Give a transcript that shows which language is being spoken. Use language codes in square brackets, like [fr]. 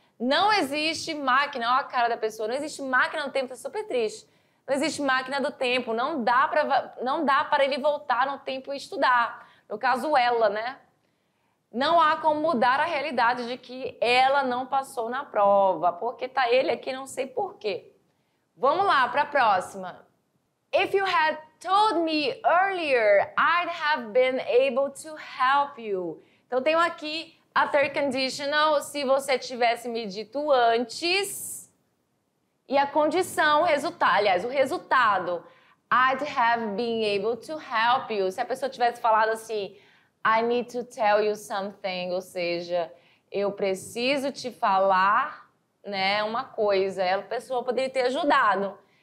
[pt] Não existe máquina, olha a cara da pessoa, não existe máquina do tempo, tá super triste. Não existe máquina do tempo, não dá para ele voltar no tempo e estudar. No caso, ela, né? Não há como mudar a realidade de que ela não passou na prova, porque tá ele aqui, não sei por quê. Vamos lá para a próxima. [en] If you had told me earlier, I'd have been able to help you. [pt] Então, tenho aqui a third conditional, se você tivesse me dito antes, e a condição, o resultado, [en] I'd have been able to help you. [pt] Se a pessoa tivesse falado assim, [en] I need to tell you something, [pt] ou seja, eu preciso te falar, né, uma coisa, a pessoa poderia ter ajudado.